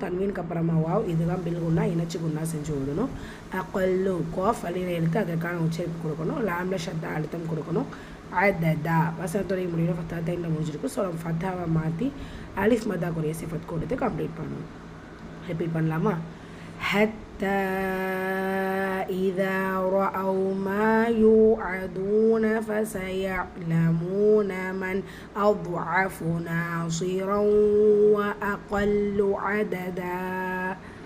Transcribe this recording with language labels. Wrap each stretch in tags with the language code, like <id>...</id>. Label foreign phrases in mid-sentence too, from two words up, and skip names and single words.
<ta>தன்வீனுக்கு அப்புறமா வாவ் இதுதான்</ta> <ar>بالغنة</ar> <ta>இணைச்சி குன்னா செஞ்சு ஓதணும். அகல்லு கோஃப் அலியில் எடுத்து அதற்கான உச்சரிப்பு கொடுக்கணும். லாம்ல ஷத்தா அழுத்தம் கொடுக்கணும். அததா வசனத்துடைய முடிவில் ஃபத்தா இந்த முடிஞ்சிருக்கு. ஸோ நம்ம ஃபத்தாவை மாற்றி அலிஃப் மத்தாக்குரிய சிஃபத் கொடுத்து கம்ப்ளீட் பண்ணணும். ரிப்பீட் பண்ணலாமா?</ta> <ar>حتى إذا رأوا ما يوعدون فسيعلمون من أضعف ناصرا وأقل عددا.</ar>